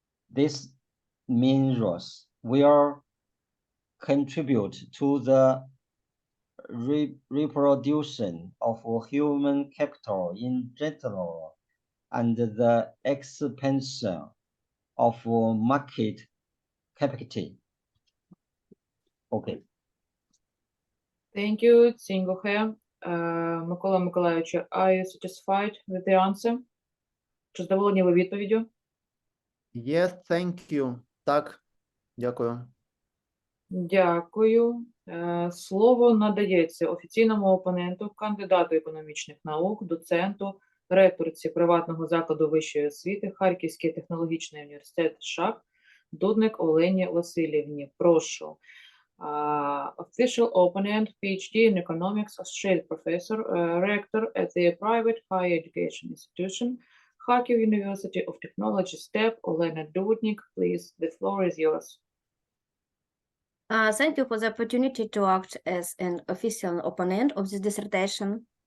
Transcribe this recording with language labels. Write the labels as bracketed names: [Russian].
[English] These measures will contribute to the reproduction of human capital in general and the expansion of market capacity. Okay. Thank you, Цінь Гохе. Микола Миколайович, are you satisfied with the answer? [Ukrainian] Чи задоволені ви відповіддю? [English] Yes, thank you. [Ukrainian] Так, дякую. Дякую. Слово надається офіційному опоненту, кандидату економічних наук, доценту, ректорці приватного закладу вищої освіти Харківський технологічний університет ШАК Дудник Олені Васильівні. Прошу. [English] Official opponent, PhD in economics, associate professor, rector at the private higher education institution, Kharkiv University of Technology, STEP, Olena Dudnik. Please, the floor is yours. Thank you for the opportunity to act as an official opponent of this dissertation.